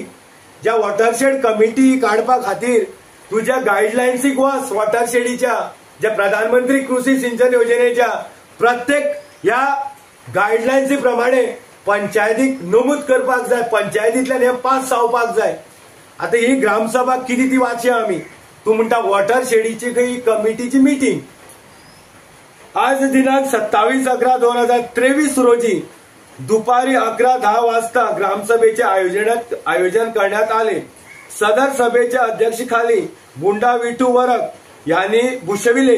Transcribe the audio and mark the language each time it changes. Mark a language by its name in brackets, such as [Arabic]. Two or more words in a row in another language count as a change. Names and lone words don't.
[Konkani] ज्या [English] watershed committee [Konkani] काडपा खातीर तुझ्या गायडलायन्सीक वच वॉटरशेडीच्या, ज्या प्रधानमंत्री कृषी सिंचन योजनेच्या प्रत्येक ह्या गायडलायन्सी प्रमाणे पंचायतीक नमूद करपाक जाय, पंचायतींतल्यान हे पास जावपाक जाय. आता ही ग्रामसभा किती ती वाचया आमी. तू म्हणटा वॉटरशेडीची खंय कमिटीची मीटिंग. [Marathi] आज दिनांक 27/11/2023 रोजी दुपारी 11:10 वाजता ग्रामसभेचे आयोजन करण्यात आले. सदर सभेच्या अध्यक्षतेखाली बुंडा विठू वरक यांनी भूषविले.